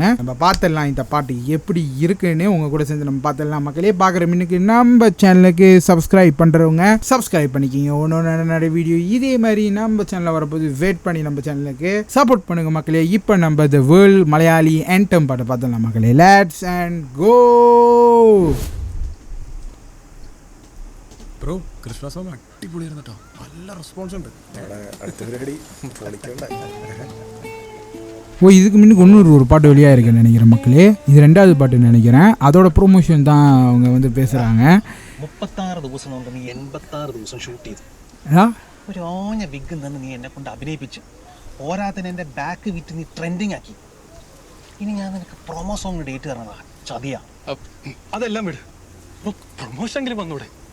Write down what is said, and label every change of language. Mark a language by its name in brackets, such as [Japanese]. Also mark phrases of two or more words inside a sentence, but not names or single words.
[Tamil] நம்ம பார்த்துடலாம் இந்த பாட்டு எப்படி இருக்குன்னு உங்கள் கூட சேர்ந்து நம்ம பார்த்துடலாம் மக்களே. பார்க்குற மின்னுக்கு நம்ம சேனலுக்கு சப்ஸ்கிரைப் பண்ணுறவங்க சப்ஸ்கிரைப் பண்ணிக்கிங்க. ஒன்று நிறைய வீடியோ இதே மாதிரி நம்ம சேனலில் வரப்போது வெயிட் பண்ணி நம்ம சேனலுக்கு சப்போர்ட் பண்ணுங்க மக்களே. இப்போ நம்ம த வேர்ல்டு மலையாளி ஆண்டம் பாட்டை பார்த்துடலாம் மக்களே. [English] let's and go. [Malayalam] ബ്രോ [English] Christmas song [Malayalam] അടിപൊളിയായിരുന്നു കേട്ടോ. നല്ല റെസ്പോൺസ് ഉണ്ട്. അടുത്ത പരിപാടി [Tamil] இதுக்கு முன்னுக்கு இன்னொரு ஒரு பாட்டு வெளியாக இருக்குன்னு நினைக்கிறேன் மக்களே. இது 2வது பாட்டுன்னு நினைக்கிறேன். அதோட ப்ரொமோஷன் தான் அவங்க வந்து பேசுகிறாங்க. [Malayalam] 36 ദിവസം കൊണ്ട് നീ 86 ദിവസം ഷൂട്ട് ചെയ്തു. ഒരു ഓഞ്ഞ വിഗ് തന്നെ നീ എന്നെ കൊണ്ട് അഭിനയിപ്പിച്ചു. പോരാത്തിന് എൻ്റെ ബാക്ക് വിറ്റ് നീ ട്രെൻഡിങ് ആക്കി. ഇനി ഞാൻ നിനക്ക് [English] promo song date [Malayalam] തരണതാ. ചതിയാ. അതെല്ലാം വിട്. പ്രൊമോഷനെങ്കിലും വന്നൂടെ?